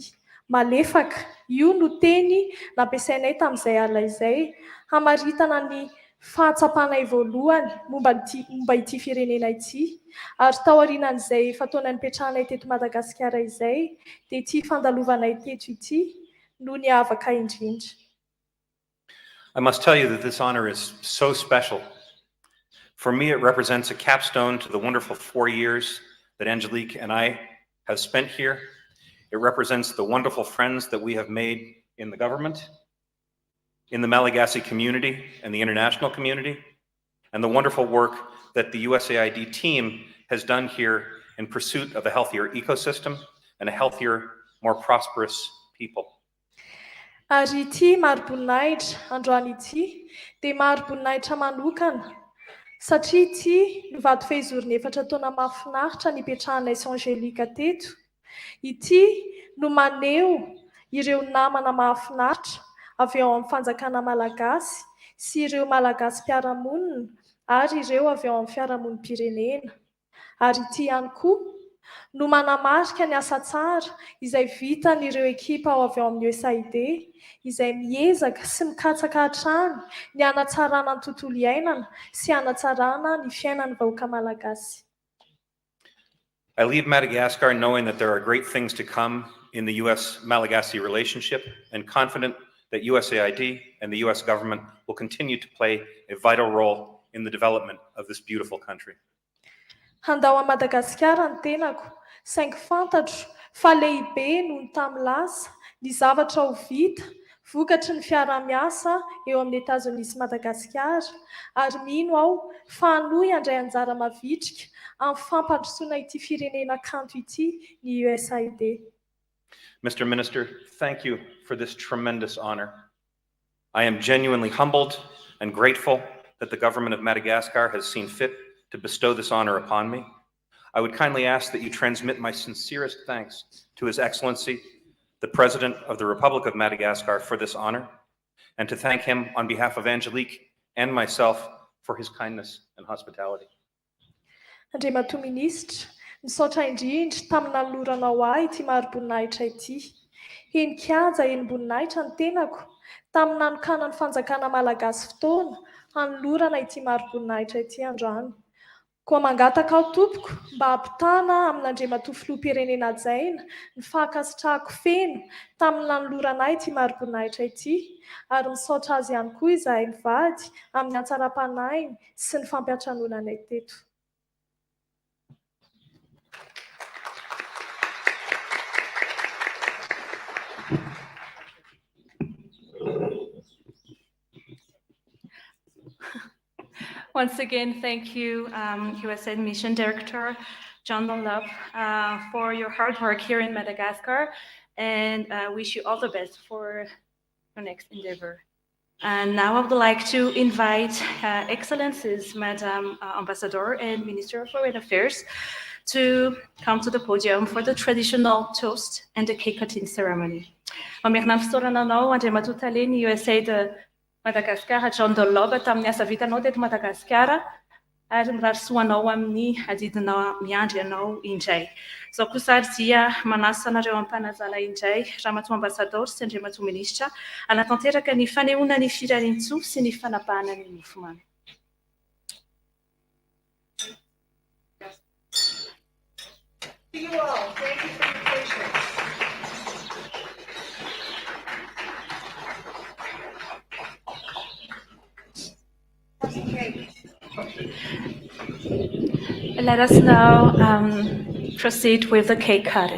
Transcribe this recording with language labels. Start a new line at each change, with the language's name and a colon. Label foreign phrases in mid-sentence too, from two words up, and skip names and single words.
Malagasy: Malefaka, io no teny nampiasainay tamin'izay alina izay, hamaritana ny fahatsapana voalohany momba ity firenena ity, ary tao aorianan'izay fataonay nipetrahanay teto Madagasikara izay, dia ity fandalovanay teto ity no niavaka indrindra.
English: I must tell you that this honor is so special. For me, it represents a capstone to the wonderful 4 years that Angelique and I have spent here. It represents the wonderful friends that we have made in the government, in the Malagasy community and the international community, and the wonderful work that the USAID team has done here in pursuit of a healthier ecosystem and a healthier, more prosperous people.
Malagasy: Ary ity mari-boninahitra androany ity dia mari-boninahitra manokana, satria ity no vato fehizoriny 4 taona mahafinaritra nipetrahanay sy Angelique teto. Ity no maneho ireo namana mahafinaritra avy ao amin'ny fanjakana malagasy sy ireo malagasy mpiara-monina ary ireo avy ao amin'ny fiarahamonim-pirenena. Ary ity ihany koa no manamarika ny asa tsara izay vitan'ireo ekipa ao avy ao amin'ny USAID, izay miezaka sy mikatsaka hatrany ny hanatsarana ny tontolo iainana sy hanatsarana ny fiainan'ny vahoaka malagasy.
English: I leave Madagascar knowing that there are great things to come in the US-Malagasy relationship and confident that USAID and the US government will continue to play a vital role in the development of this beautiful country.
Malagasy: Handao a Madagasikara ny tenako, saingy fantatro fa lehibe noho ny tamin'lasa ny zavatra ho vita Vokatry ny fiara-miasa eo amin'ny Etazonia sy Madagasikara, ary mino aho fa no handray anjara mavitrika amin'ny fampandrosoana ity firenena kanto ity ny USAID.
English: Mr. Minister, thank you for this tremendous honor. I am genuinely humbled and grateful that the government of Madagascar has seen fit to bestow this honor upon me. I would kindly ask that you transmit my sincerest thanks to His Excellency, the President of the Republic of Madagascar, for this honor, and to thank him on behalf of Angelique and myself for his kindness and hospitality.
Malagasy: Andriamatoa Minisitra, misaotra indrindra tamin'ny nanoloranao ahy ity maro-boninahitra ity. Eny-kianja eny-boninahitra ny tenako, tamin'ny nanokana ny fanjakana malagasy fotoana, hanolorana ity maro-boninahitra ity androany. Koa mangataka aho tompoko mba hampitana amin'Andriamatoa filoham-pirenena Jaina ny fankasitrahako feno tamin'ny nanolorana ahy ity maro-boninahitra ity, ary misaotra azy ihany koa izahay mivady amin'ny hatsaram-panahiny sy ny fampiatranonanay teto.
English: Once again, thank you, USAID Mission Director John Dunlop, for your hard work here in Madagascar, and wish you all the best for your next endeavor. And now I would like to invite Excellencies, Madam Ambassador and Minister of Foreign Affairs, to come to the podium for the traditional toast and the cake cutting ceremony.
Malagasy: Mamerina ny fotoana anao, Andriamatoa Taleny, USAID Madagascar, John Dunlop, tamin'ny asa vitanao teto Madagasikara, ary mirarisoanao amin'ny adidina miandry anao indray. Zao kosa dia manasa anareo ampanazana indray, Ramatoa Ambassador sy Andriamatoa Minisitra, hanatanteraka ny fanehoana ny firarian-tsoa sy ny fanapahana ny mofomamy.
English: To you all, thank you for your patience. Let us now proceed with the cake cutting.